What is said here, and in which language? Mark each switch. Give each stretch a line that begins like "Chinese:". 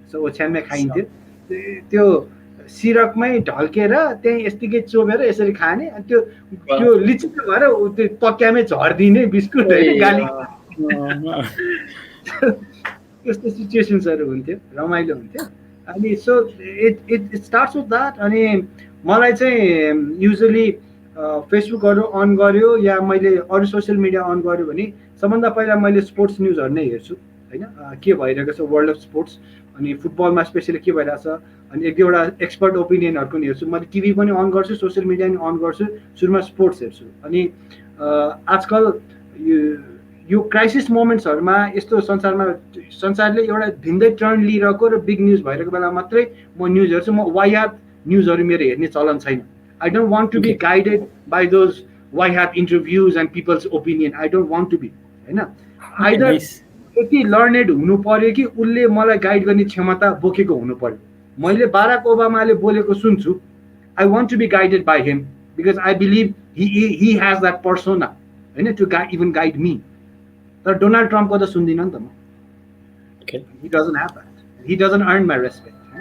Nepali: So ओछ्यानमै खाइन्थ्यो त्यो सिरकमै ढल्केर त्यहीँ यस्तिकै चोबेर यसरी खाने। अनि त्यो लिचिक भएर त्यो तक्यामै झर्दिने बिस्कुट होइन गाली यस्तो सिचुएसन्सहरू हुन्थ्यो, रमाइलो हुन्थ्यो।
English: अनि so it starts with that.
Nepali: अनि मलाई चाहिँ युजली फेसबुकहरू अन गर्यो या मैले अरू सोसियल मिडिया अन गर्यो भने सबभन्दा पहिला मैले स्पोर्ट्स न्युजहरू नै हेर्छु होइन, के भइरहेको छ
English: World of sports.
Nepali: अनि फुटबलमा स्पेसली के भइरहेको छ अनि एक दुईवटा एक्सपर्ट ओपिनियनहरूको पनि हेर्छु। मैले टिभी पनि अन गर्छु, सोसियल मिडिया पनि अन गर्छु। सुरुमा स्पोर्ट्स हेर्छु। अनि आजकल यो क्राइसिस मोमेन्ट्सहरूमा यस्तो संसारले एउटा भिन्दै टर्न लिइरहेको र बिग न्युज भइरहेको बेला मात्रै म न्युज हेर्छु। म वायात न्युजहरू मेरो हेर्ने चलन छैन।
English: I don't want to be guided by those वायात interviews and people's opinion. I don't want to be होइन।
Nepali: आइदर यति लर्नेड हुनु पर्यो कि उसले मलाई गाइड गर्ने क्षमता बोकेको हुनु पर्यो। मैले बाराक ओबामाले बोलेको सुन्छु,
English: I want to be guided by him because I believe he has that persona होइन to even guide me.
Nepali: तर डोनाल्ड ट्रम्पको त सुन्दिनँ नि त म।
English: He doesn't have that, he doesn't earn my respect.